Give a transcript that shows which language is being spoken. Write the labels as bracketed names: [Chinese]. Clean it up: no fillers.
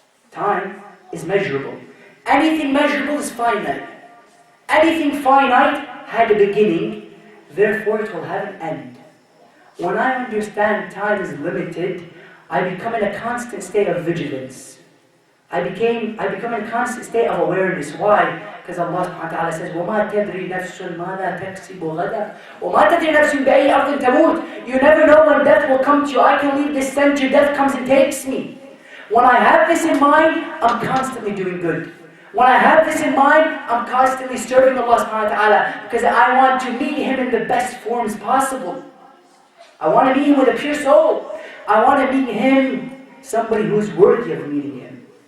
[English] Time is measurable. Anything measurable is finite. Anything finite had a beginning, therefore it will have an end. When I understand time is limited, I become in a constant state of vigilance. I become in a constant state of awareness. Why? Because Allah subhanahu wa ta'ala says, [Arabic] وَمَا تَدْرِي نَفْسٌ مَاذَا تَكْسِبُ غَدًا وَمَا تَدْرِي نَفْسٌ بِأَيِّ أَرْضٍ تَمُوتُ. [English] You never know when death will come to you. I can leave this center, death comes and takes me. When I have this in mind, I'm constantly doing good. When I have this in mind, I'm constantly serving Allah subhanahu wa ta'ala because I want to meet Him in the best forms possible. I want to meet Him with a pure soul. I want to meet Him, somebody who is worthy of meeting Him.